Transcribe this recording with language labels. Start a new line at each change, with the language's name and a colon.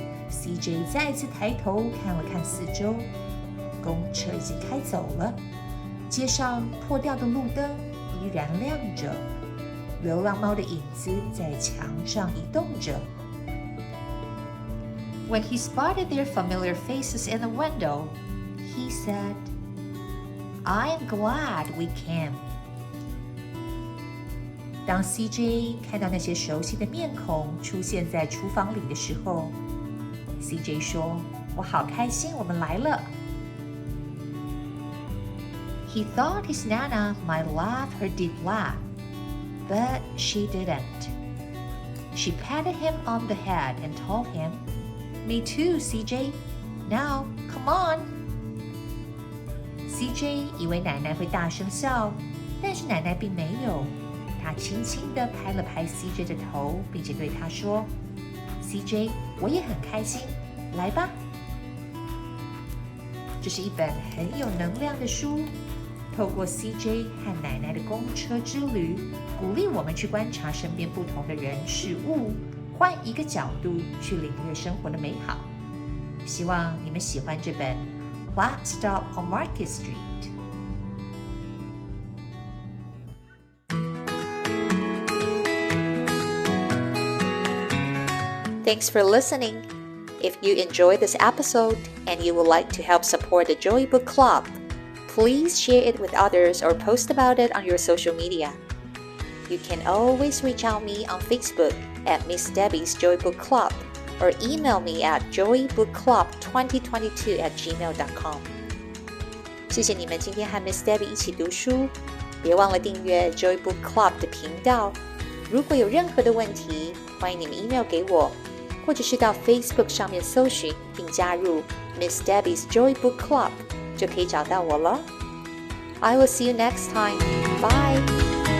Chinese: CJ 再次抬头看了看四周，公车已经开走了，街上破掉的路灯依然亮着，流浪猫的影子在墙上移动着。
English: When he spotted their familiar faces in the window, he said, "I'm glad we came."
Chinese: 当 CJ 看到那些熟悉的面孔出现在厨房里的时候， CJ 说：“我好开心，我们来了。”
English: He thought his Nana might laugh her deep laugh, but she didn't. She patted him on the head and told him,Me too, CJ. Now, come on.
Chinese: CJ 以为奶奶会大声笑，但是奶奶并没有。她轻轻地拍了拍 CJ 的头，并且对他说 ：“CJ， 我也很开心，来吧。” 这是一本很有能量的书，透过 CJ 和奶奶的公车之旅，鼓励我们去观察身边不同的人事物。换一个角度去领略生活的美好。希望你们喜欢这本 Let's Stop on Market Street。
English: Thanks for listening. If you enjoyed this episode and you would like to help support the Joy Book Club, please share it with others or post about it on your social media. You can always reach out me on Facebook at Miss Debby's Joy Book Club or email me at joybookclub2022@gmail.com.
Chinese: 谢谢你们今天和 Miss Debby 一起读书，别忘了订阅 Joy Book Club 的频道。如果有任何的问题，欢迎你们 email 给我，或者是到 Facebook 上面搜寻并加入 Miss Debby's Joy Book Club 就可以找到我了。
English: I will see you next time. Bye.